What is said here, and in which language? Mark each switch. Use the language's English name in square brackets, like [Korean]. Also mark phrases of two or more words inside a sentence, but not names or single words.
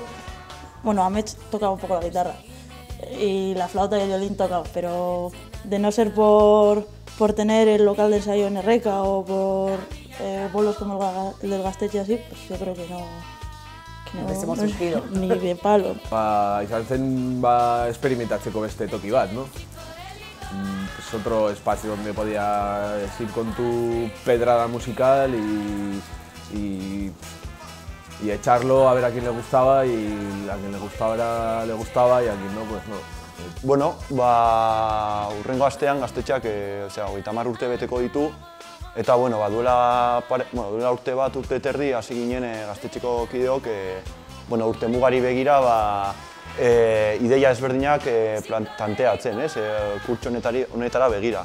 [Spanish] Bueno, Amets tocaba un poco la guitarra y la flauta y el violín tocaban, pero de no ser por tener el local de ensayo en Erreka o por bolos como el del Gaztetxe así, pues yo creo que no hubiésemos surgido. Ni de palo. [Basque] Izan zen experimentatzeko beste toki bat, [Spanish] ¿no? Es otro espacio donde podías ir con tu pedrada musical y echarlo a ver a quién le gustaba, y a quien le gustaba le gustaba y a quien no, pues no. [Basque] Bueno, hurrengo astean Gaztetxeak 30 urte beteko ditu, eta duela urte bat, urte terdi hasi ginen Gaztetxeko kideok urte mugari begira ideia ezberdinak planteatzen, kurtso honetara begira.